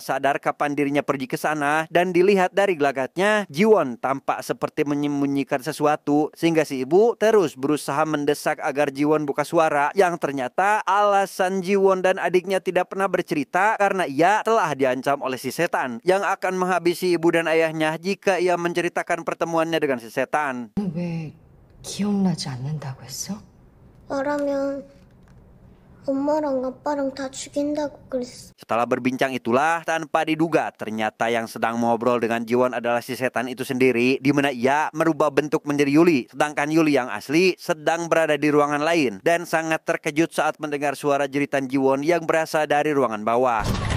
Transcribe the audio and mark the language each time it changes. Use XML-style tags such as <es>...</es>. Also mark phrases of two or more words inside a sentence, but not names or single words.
<id>sadar kapan dirinya pergi ke sana, dan dilihat dari gelagatnya, Jiwon tampak seperti menyembunyikan sesuatu, sehingga si ibu terus berusaha mendesak agar Jiwon buka suara, yang ternyata alasan Jiwon dan adiknya tidak pernah bercerita karena ia telah diancam oleh si setan yang akan menghabisi ibu dan ayahnya jika ia menceritakan pertemuannya dengan si setan.</id> <ko>왜 기억나지 않는다고 했어? 말하면 엄마랑 아빠랑 다 죽인다고 그랬어.</ko> <id>Setelah berbincang itulah, tanpa diduga ternyata yang sedang ngobrol dengan Jiwon adalah si setan itu sendiri, di mana ia merubah bentuk menjadi Yuli, sedangkan Yuli yang asli sedang berada di ruangan lain dan sangat terkejut saat mendengar suara jeritan Jiwon yang berasal dari ruangan bawah.</id>